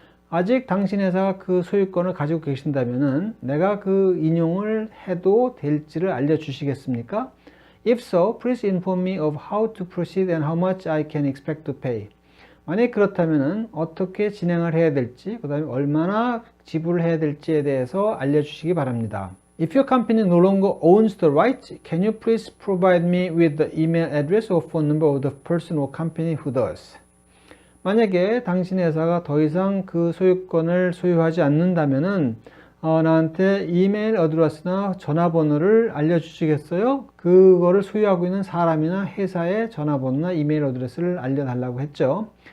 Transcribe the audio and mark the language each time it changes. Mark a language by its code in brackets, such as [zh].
[ko] 아직 당신 회사가 그 소유권을 가지고 계신다면은 내가 그 인용을 해도 될지를 알려주시겠습니까? [en] If so, please inform me of how to proceed and how much I can expect to pay. [ko] 만약 그렇다면 어떻게 진행을 해야 될지, 그 다음에 얼마나 지불을 해야 될지에 대해서 알려주시기 바랍니다. [en] If your company no longer owns the rights, can you please provide me with the email address or phone number of the person or company who does? [ko] 만약에 당신 회사가 더 이상 그 소유권을 소유하지 않는다면은 나한테 이메일 어드레스나 전화번호를 알려주시겠어요? 그거를 소유하고 있는 사람이나 회사의 전화번호나 이메일 어드레스를 알려달라고 했죠.